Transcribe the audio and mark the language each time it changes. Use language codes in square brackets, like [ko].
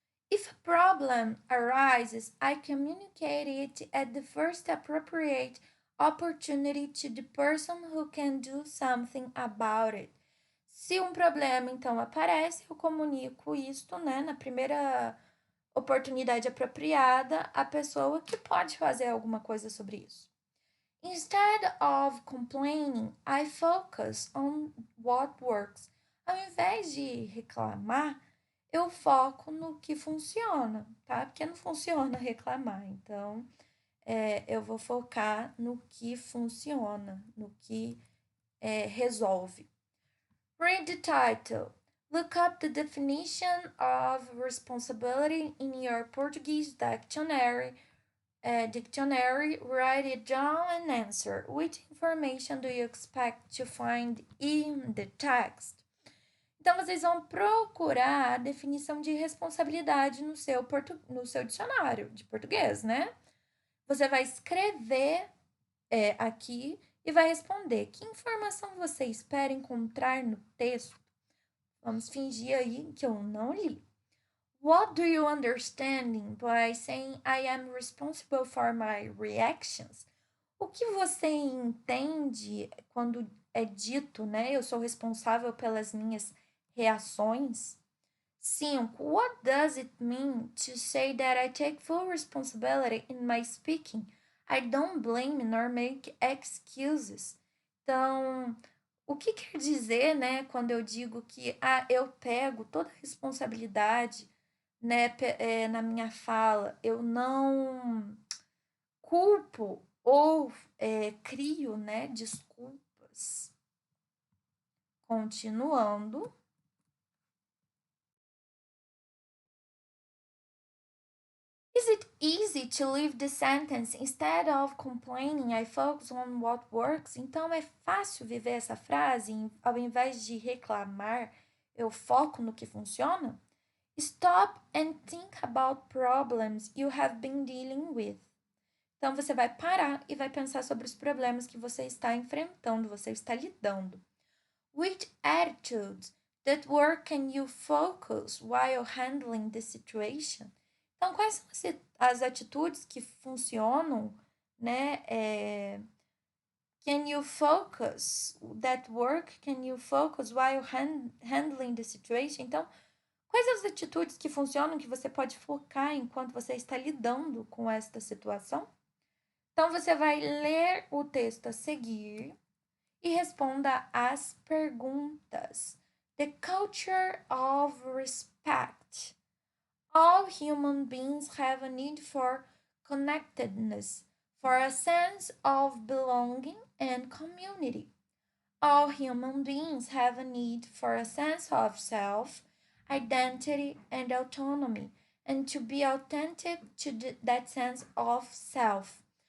[en] If a problem arises, I communicate it at the first appropriate opportunity to the person who can do something about it. [pt] Se um problema, então, aparece, eu comunico isto, né, na primeira oportunidade apropriada à pessoa que pode fazer alguma coisa sobre isso. [en] Instead of complaining, I focus on what works. [pt] Ao invés de reclamar, eu foco no que funciona, tá? Porque não funciona reclamar. Então, eu vou focar no que funciona, no que resolve. [en] Read the title. Look up the definition of responsibility in your Portuguese dictionary. Write it down and answer. Which information do you expect to find in the text? [pt] Então, vocês vão procurar a definição de responsabilidade no seu dicionário de português, né? Você vai escrever aqui e vai responder. Que informação você espera encontrar no texto? Vamos fingir aí que eu não li. [en] What do you understand by saying I am responsible for my reactions? [pt] O que você entende quando é dito, né? Eu sou responsável pelas minhas reações. 5. [en] What does it mean to say that I take full responsibility in my speaking? I don't blame nor make excuses. [pt] Então, o que quer dizer, né, quando eu digo que eu pego toda a responsabilidade, né, na minha fala, eu não culpo ou crio, né, desculpas. Continuando. [en] Is it easy to leave the sentence instead of complaining? I focus on what works. [pt] Então é fácil viver essa frase, ao invés de reclamar, eu foco no que funciona? [en] Stop and think about problems you have been dealing with. [pt] Então você vai parar e vai pensar sobre os problemas que você está enfrentando, você está lidando. [en] Which attitudes that work can you focus while handling the situation? [pt] Então, quais são as atitudes que funcionam, né? [en] Can you focus that work? Can you focus while handling the situation? [pt] Então, quais as atitudes que funcionam que você pode focar enquanto você está lidando com esta situação? Então, você vai ler o texto a seguir e responda as perguntas. [en] The culture of respect. All human beings have a need for connectedness, for a sense of belonging and community. All human beings have a need for a sense of self, identity, and autonomy, and to be authentic to that sense of self.